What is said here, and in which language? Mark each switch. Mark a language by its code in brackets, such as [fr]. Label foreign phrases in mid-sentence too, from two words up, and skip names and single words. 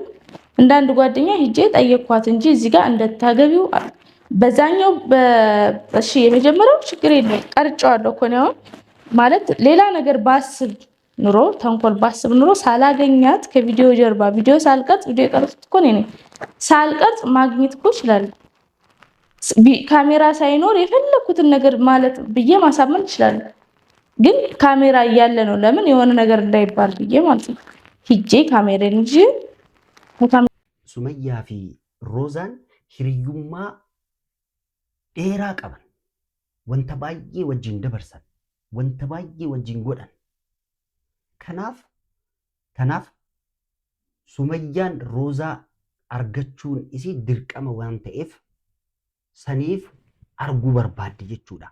[am] እንደ አንድ ጓደኛ ሄጄ ጠየቅኳት እንጂ እዚህ ጋር እንደታገቢው በዛኛው እሺ የመጀመሪያው ችግር የለም ቀርጫዋለሁ እኮ ነው ማለት ሌላ ነገር ባስብ ኑሮ ተንኮል ባስብ ኑሮ ሳላገኛት ከቪዲዮ ጀርባ ቪዲዮ ሳልቀርጽ ቪዲዮ ቀርጽት እኮ ነኝ ሳልቀርጽ ማግኘት እኮ ይችላል። ካሜራ ሳይኖር የፈለኩትን ነገር ማለት ብዬ ማሳመን ይችላል። ግን ካሜራ እያለ ነው ለምን የሆነ ነገር እንዳይባል ብዬ ማለት ነው ሂጄ ካሜራን እንጂ [om] Sumayyaa fi Roozaan hiriyummaa dheeraa qaban. Wanta baay'ee wajjin dabarsan. Wanta baay'ee wajjin godhan. Kanaaf Sumayyaan Roozaa argachuun isii dirqama waan ta'eef saniif arguu barbaadde jechuudha.